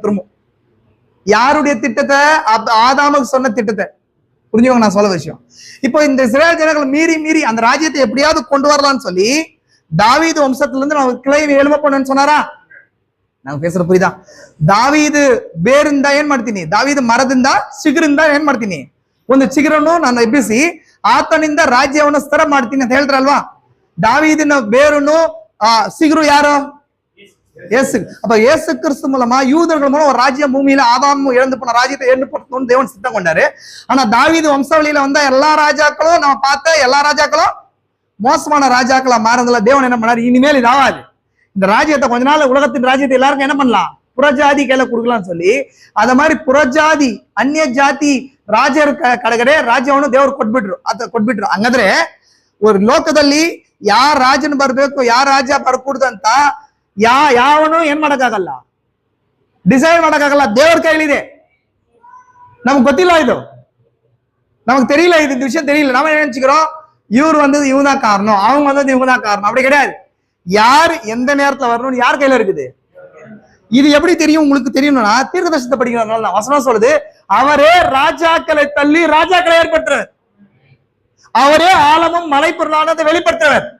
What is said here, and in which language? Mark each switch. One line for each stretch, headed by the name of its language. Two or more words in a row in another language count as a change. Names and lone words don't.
Tamil: திரும்ப யாருடைய திட்டத்தை? ஆதாமுக்கு சொன்ன திட்டத்தை. புரிஞ்சுக்கோங்க நான் சொல்ல விஷயம். இப்போ இந்த இஸ்ரேல் ஜனங்கள் மீறி அந்த ராஜ்யத்தை எப்படியாவது கொண்டு வரலாம்னு சொல்லி தாவீது வம்சத்துல இருந்து நம்ம கிளை எழும பண்ணு சொன்னாரா? நாங்க பேசுற புரியுதா?
Kannada: தாவೀದು ಬೇರಿಂದ ಏನ್ ಮಾಡ್ತೀನಿ, ದಾವೀದು ಮರದಿಂದ ಚಿಗುರಿಂದ ಏನ್ ಮಾಡ್ತೀನಿ, ಒಂದು ಚಿಗುರನ್ನು ನಾನು ಎಬ್ಬಿಸಿ ಆತನಿಂದ ರಾಜ್ಯವನ್ನು ಸ್ಥಿರ ಮಾಡ್ತೀನಿ ಅಂತ ಹೇಳ್ತಾರಲ್ವಾ? ದಾವೀದಿನ ಬೇರನ್ನು ಚಿಗುರು ಯಾರೋ?
Tamil: இயேசு. அப்ப இயேசு கிறிஸ்து மூலமா யூதர்கள் மூலம் ஒரு ராஜ்யம் பூமியில ஆதாம் இழந்து போன ராஜ்யத்தை ஏற்படுத்தணும்னு தேவன் சித்தம் கொண்டாரு. ஆனா தாவீது வம்சாவளியில வந்த எல்லா ராஜாக்களும், நம்ம பார்த்த எல்லா ராஜாக்களும் மோசமான ராஜாக்களா மாறதுல தேவன் என்ன பண்ணாரு? இனிமேல் இது ஆகாது, இந்த ராஜ்யத்தை கொஞ்ச நாள் உலகத்தின் ராஜ்யத்தை எல்லாருக்கும் என்ன பண்ணலாம், புறஜாதி கையில கொடுக்கலாம்னு சொல்லி ಅದ மாதிரி புறಜಾதி
Kannada: ಅನ್ಯ ಜಾತಿ ರಾಜರ ಕಡೆಗಡೆ ರಾಜ್ಯವನ್ನು ದೇವರು ಕೊಟ್ಬಿಟ್ರು. ಹಂಗಾದ್ರೆ ಒಂದು ಲೋಕದಲ್ಲಿ ಯಾರ ರಾಜನ ಬರ್ಬೇಕು, ಯಾರ ರಾಜ್ಯ ಬರ್ಕೂಡ್ದು ಅಂತ ಯಾವನು ಏನ್ ಮಾಡಕ್ಕಾಗಲ್ಲ, ಡಿಸೈಡ್ ಮಾಡಕ್ಕಾಗಲ್ಲ. ದೇವ್ರ ಕೈಲಿದೆ.
Tamil: நமக்கு ಗೊತ್ತಿಲ್ಲ, இது நமக்கு தெரியல, இது விஷயம் தெரியல. நாம என்ன நினைச்சுக்கிறோம், இவர் வந்தது இவங்க தான் காரணம், அவங்க வந்தது இவங்க தான் காரணம். அப்படி கிடையாது. யார் எந்த நேரத்துல வரணும்னு யார் கையில இருக்குது? இது எப்படி தெரியும்? உங்களுக்கு தெரியணும்னா தீர்க்கதரிசனத்தை படிக்கிறதுனால வசனம் சொல்லுது, அவரே ராஜாக்களை தள்ளி ராஜாக்களை ஏற்படுத்துறவர், அவரே ஆலமும் மலை பொருளானதை வெளிப்படுத்துறவர்.